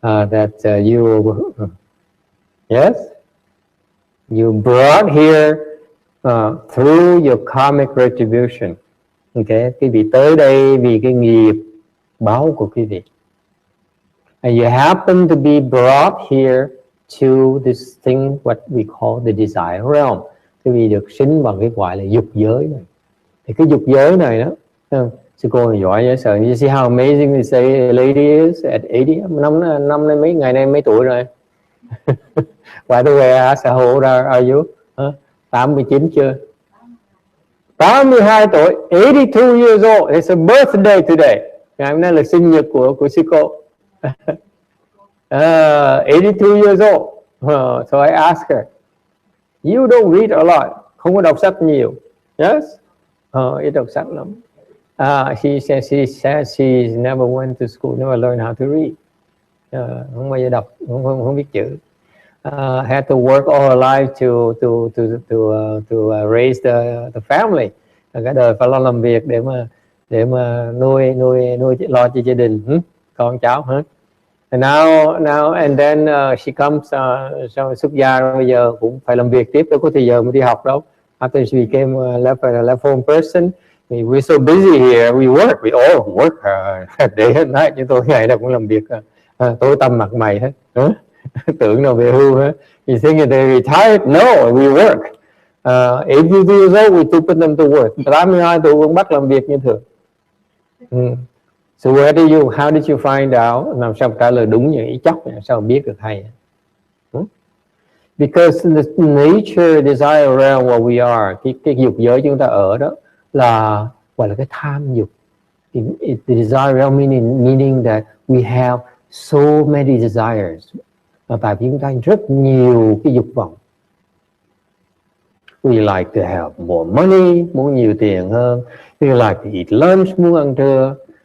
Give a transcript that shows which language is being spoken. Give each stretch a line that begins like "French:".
English: That you yes, you brought here through your karmic retribution.
Vietnamese: Okay, quý vị tới đây vì cái nghiệp báo của quý vị.
English: And you happen to be brought here to this thing what we call the desire realm.
Vietnamese: Quý vị được sinh vào cái gọi là dục giới này. Thì cái dục giới này đó, sư cô giỏi dễ sợ.
English: You see how amazing they say a lady is at 80?
Vietnamese: Năm nay mấy ngày nay mấy tuổi rồi?
English: By the way, I asked how old are you?
Vietnamese: 89 chưa? 82 tuổi,
English: 82 years old. It's a birthday today.
Vietnamese: Ngày hôm nay là sinh nhật của sư cô.
English: 82 years old. So I asked her, you don't read a lot.
Vietnamese: Không có đọc sách nhiều.
English: Yes?
Vietnamese: Ít đọc sách lắm.
English: She said she never went to school, never learned how to read.
Vietnamese: Không bao giờ đọc, không biết chữ.
English: Had to work all her life to raise the family.
Vietnamese: Cả đời phải lo làm việc để mà nuôi lo cho gia đình, con cháu hết.
English: And now and then she comes
Vietnamese: sau xuất gia rồi bây giờ cũng phải làm việc tiếp, đâu có thời giờ mà đi học đâu.
English: After she became a left home person, we're so busy here, we all work day and night.
Vietnamese: Chúng tôi ngày nào cũng làm việc tối tăm mặt mày hết. Tưởng nào về hưu hết.
English: You think they retired? No, we work. 82 years old, we still put them to work.
Vietnamese: 82 tuổi vẫn bắt làm việc như thường.
English: So how did you find out?
Vietnamese: Làm sao trả lời đúng như ý chóc? Sao biết được hay?
English: Because the nature, desire realm where we are,
Vietnamese: cái dục giới chúng ta ở đó là gọi là cái tham dục.
English: The desire realm meaning that we have so many desires.
Vietnamese: Tại vì chúng ta rất nhiều cái dục vọng.
English: We like to have more money,
Vietnamese: muốn nhiều tiền hơn.
English: We like to eat lunch,
Vietnamese: muốn ăn trưa.